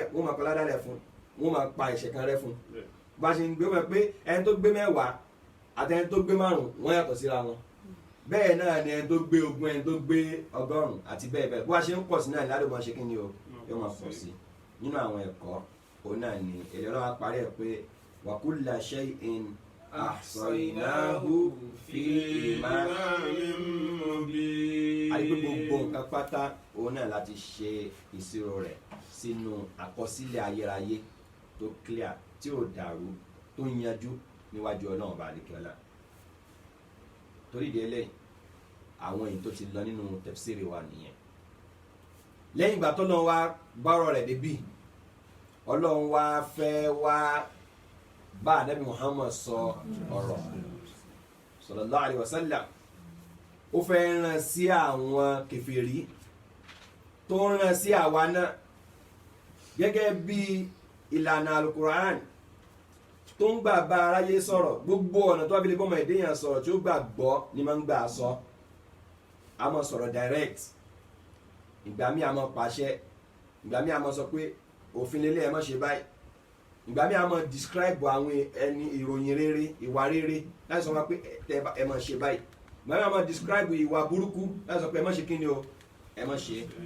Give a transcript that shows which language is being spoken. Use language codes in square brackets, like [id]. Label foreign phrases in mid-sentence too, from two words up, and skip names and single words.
[yo] wọ́n máa kọ́ ládàá rẹ̀ fún wọ́n máa pa ẹ̀ṣẹ̀ kan rẹ̀ fún bá a ṣe ń gbé wọn pé ẹni tó gbé mẹ́wàá àti ẹni tó gbé márùn-ún wọ́n yàtọ̀ síra wọn bẹ́ẹ̀ náà ni ẹni tó gbé ogún ẹni tó gbé ọgọ́rùn-ún àti bẹ́ẹ̀ bẹ́ẹ̀ bó a ṣe ń pọ̀ sí náà ládùúgbò máa ṣe kí ni o yóò máa pọ̀ sí nínú àwọn ẹ̀kọ́ òun náà ni èdè ọlọ́wà parí ẹ̀ pé [ar] وَكُلَّ شَيْءٍ أَحْصَيْنَاهُ فِي إِمَامٍ مُبِينٍ. [yo] àyè gbogbo nǹkan pátá òun náà láti ṣe ìṣirò rẹ̀ sínú àkọsílẹ̀ ayérayé tó clear tí ò dàrú tó yanjú níwájú ọlọ́run bá àdìkẹ́lá torí ìdí eléyìí àwọn èyí tó ti lọ nínú tafsiri wa nìyẹn lẹ́yìn ìgbà tó lọ́n wá bọ́rọ̀ rẹ̀ débì ọlọ́run wá fẹ́ wá bá ànábì Muhammad sọ ọ̀rọ̀ [ar] صلى الله عليه وسلم [yo] ó fẹ́ rán sí àwọn kèfèrí tó rán sí àwa náà gẹ́gẹ́ bí ìlànà alukur'an tó ń gbà bá aráyé sọ̀rọ̀ gbogbo ọ̀nà tó wá fi lè bọ́mọ ìdíyàn sọ̀rọ̀ tí ó gbà gbọ́ ni máa ń gbà sọ a máa sọ̀rọ̀ direct ìgbà míì a máa pàṣẹ ìgbà míì a máa sọ pé òfin lélẹ̀ ẹ má ṣe báyìí ìgbà míì a máa describe àwọn ẹni ìròyìn rere ìwà rere láti sọ pé ẹ má ṣe báyìí ìgbà míì a máa describe ìwà burúkú láti sọ pé ẹ má ṣe kí ni o ẹ má ṣe